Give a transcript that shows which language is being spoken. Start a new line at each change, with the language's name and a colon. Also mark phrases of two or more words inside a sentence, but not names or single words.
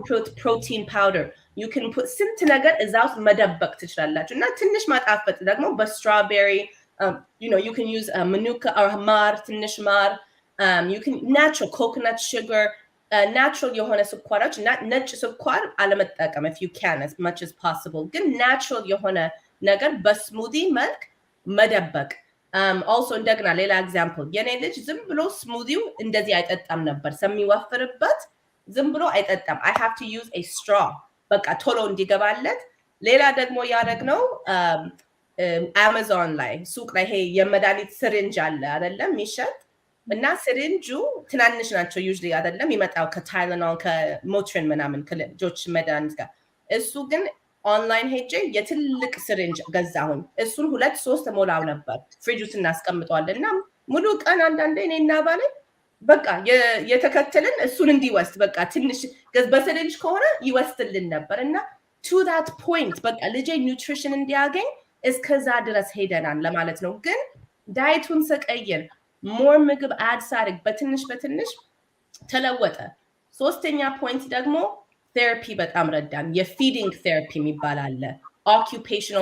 English: put protein powder you can put
Amharic: ስንት ነገር እዛ ውስጥ መደበቅ ትችላላችሁ እና ትንሽ ማጣፈጥ ደግሞ በstrawberry
English: you know you can use manuka or
Amharic: ማር ትንሽ ማር
English: you can natural coconut sugar natural
Amharic: የሆነ ስኳሮች ነጭ ስኳር አለመጠቀም
English: if you can as much as possible
Amharic: ግን natural የሆነ ነገር በስሙዲ መልክ መደበቅ also እንደገና ሌላ ኤግዛምፕል የኔ ልጅ ዝም ብሎ ስሙዲው እንደዚህ አይጠጣም ነበር ሰሚወፍርበት ዝም ብሎ አይጠጣም
English: I have to use a straw
Amharic: በቃ ቶሎ እንዲገባለት ሌላ ደግሞ ያደረግነው አማዞን ላይ ሱቅ ላይ ይሄ የመድኃኒት ስሪንጅ አለ አይደለም የሚሸጥ እና ስሪንጁ ትናንሽ ናቸው usually አይደለም ይመጣው ከታይለኖል ከሞትሪን ምናምን ከልጆች መድኃኒት ጋር እሱ ግን ኦንላይን ሄጄ የትልቅ ስሪንጅ ገዛሁኝ እሱን 2-3 ሞላው ነበር ፍሪጅ ውስጥ እናስቀምጠዋልና ሙሉ ቀን አንዳንዴ እኔና ባለ በቃ የተከተልን እሱን እንዲወስድ በቃ ትንሽ በስሪንጅ ከሆነ ይወስድልን ነበርና
English: to that point
Amharic: በቃ ልጄ ኒውትሪሽን እንዲያገኝ እስከዛ ድረስ ሄደናል ለማለት ነው ግን ዳይቱን ሰቀየር ሞር ምግብ አድ ሳርግ በትንሽ ተለወጠ ሶስተኛ ፖይንት ደግሞ ቴራፒ በጣም ረዳን የፊዲንግ ቴራፒ የሚባል አለ occupational